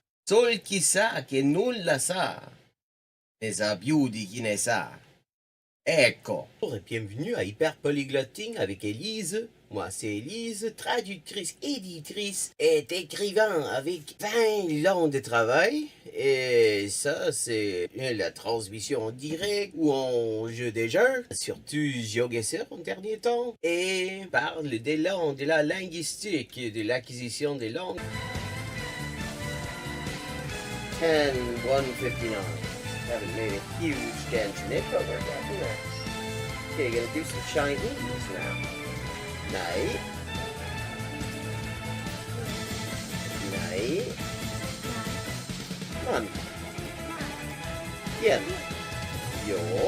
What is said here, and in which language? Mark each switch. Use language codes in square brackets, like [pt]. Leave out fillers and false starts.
[it] Sol chi sa che nulla sa, ne sa più di chi ne sa. Ecco. [fr] Bonjour et bienvenue à Hyperpolyglotting avec Élise. Moi, c'est Élise, traductrice, éditrice et écrivain avec 20 ans de travail. Et ça, c'est la transmission en direct ou en jeu des jeux, surtout GeoGuessr en dernier temps. Et parle des langues, de la linguistique, de l'acquisition des langues. 10-159. [en] Haven't made a huge dent in it, but we're getting there. Okay, gonna do some Chinese now. Night. Night. None. Yen. Yo.